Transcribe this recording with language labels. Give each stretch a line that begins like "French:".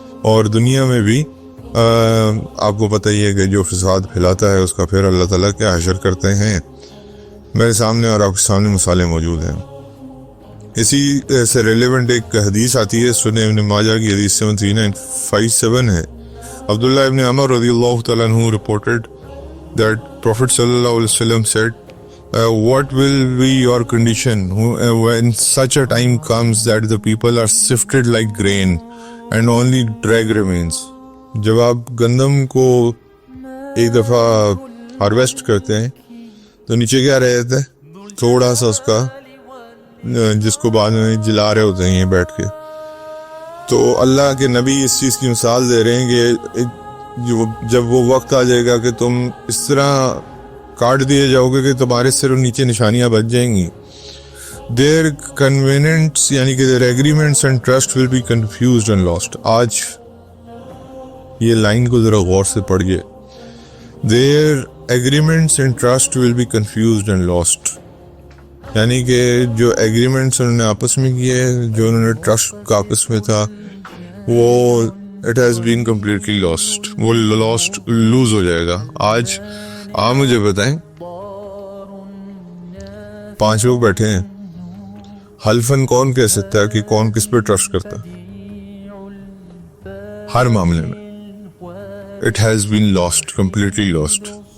Urdu: اور دنیا میں بھی آپ کو پتہ ہی ہے کہ جو فساد پھیلاتا ہے اس کا پھر اللہ تعالیٰ کیا حشر کرتے ہیں. میرے سامنے اور آپ کے سامنے مثالیں موجود ہیں. اسی سے ریلیونٹ ایک حدیث آتی ہے سنن ابن ماجہ کی حدیث 7957 ہے.
English: Abdullah ibn Umar رضی اللہ تعالیٰ عنہ reported that Prophet sallallahu alaihi wasallam said, what will be your condition when such a time comes that the people are sifted like grain and only drag remains.
Urdu: جب آپ گندم کو ایک دفعہ ہارویسٹ کرتے ہیں تو نیچے کیا رہ جاتا ہے, تھوڑا سا اس کا, جس کو بعد میں جلا رہے ہوتے ہیں یہ بیٹھ کے. تو اللہ کے نبی اس چیز کی مثال دے رہے ہیں کہ جب وہ وقت آ جائے گا کہ تم اس طرح کاٹ دیے جاؤ گے کہ تمہارے صرف نیچے نشانیاں بچ جائیں گی.
English: their convenience
Urdu: یعنی کہ
English: their agreements and trust will be confused and lost.
Urdu: آج یہ لائن کو ذرا غور سے پڑھیے.
English: their agreements and trust will be confused and lost.
Urdu: یعنی کہ جو ایگریمنٹس انہوں نے آپس میں کیے, جو انہوں نے ٹرسٹ کا آپس میں تھا, وہ
English: it has been completely lost,
Urdu: وہ لوز ہو جائے گا. آج آپ مجھے بتائیں 5 لوگ بیٹھے ہیں, حلفاً کون کہہ سکتا ہے کہ کون کس پہ ٹرسٹ کرتا ہے؟ ہر معاملے میں
English: It has been lost, completely lost.